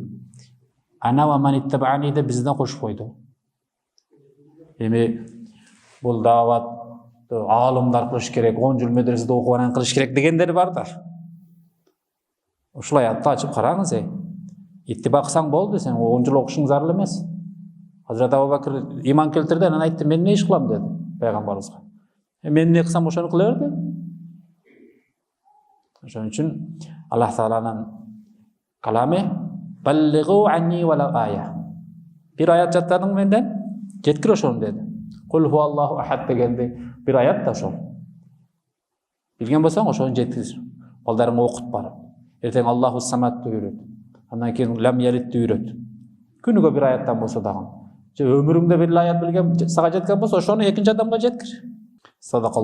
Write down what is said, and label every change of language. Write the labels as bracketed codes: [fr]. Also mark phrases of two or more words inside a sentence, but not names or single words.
[ar] أنا ومن اتبعني [ky] деп бизден кошуп койду. Эми бул дааватты аалымдар кылыш керек, 10 жыл медреседе окуп анан кылыш керек дегендер бар да. Ушул аятты ачып караңыз. Иттиба кылсаң болду, сен 10 жыл окушуң зарыл эмес. Азрети Абу Бакр ыйман келтирди, анан айтты, мен не иш кылам деди пайгамбарыбызга. Мен не кылсам ошону кыла бер деди. Ошон үчүн Аллах Тааланын калами [ar] بلغوا عني ولو آية. [ky] Бир аят жаттадың менден, жеткир ошону деди. [ar] قل هو الله أحد [ky] дегенди бир аят да ошол. Билген болсоң ошону жеткир. Балдарыңа окут барып. Эртең [ar] الله الصمد [ky] үйрөт. Андан кийин [ar] لم يلد [ky] үйрөт. Күнүгө бир аяттан болсо дагы. Же өмүрүңдө бир аят билген, сага жеткен болсо ошону экинчи адамга жеткир.